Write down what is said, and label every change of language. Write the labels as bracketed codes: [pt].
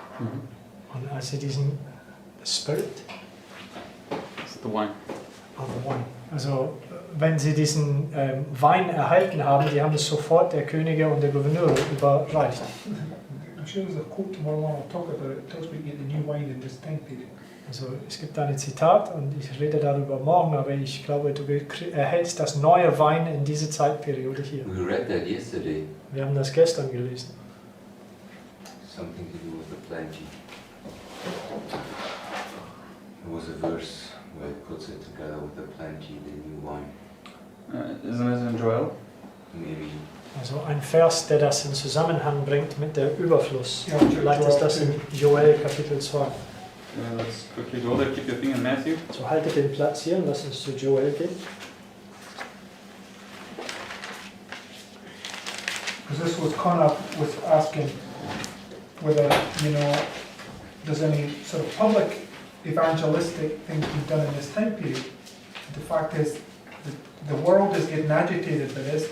[de] Und als sie diesen Spirit, [en] It's the wine. [de] also wenn sie diesen Wein erhalten haben, die haben es sofort der Könige und der Gouverneure überreicht. [en] I'm sure there's a quote tomorrow morning I'll talk about it. It tells me to get the new wine in this time period. [de] Also es gibt da ein Zitat und ich rede darüber morgen, aber ich glaube, du erhältst das neue Wein in diese Zeitperiode hier. [en] We read that yesterday. [de] Wir haben das gestern gelesen. [en] Something to do with the plenty. There was a verse where it puts it together with the plenty, the new wine. Isn't it in Joel? Maybe. [de] Also ein Vers, der das in Zusammenhang bringt mit der Überfluss. Ja, Vielleicht ist das in Joel Kapitel 2. [en] Let's quickly go there. Keep your thing in Matthew. [de] So haltet den Platz hier und lass uns zu Joel gehen. [en] Because this was Connor was asking whether, there's any sort of public evangelistic things being done in this time period. The fact is, the world is getting agitated by this.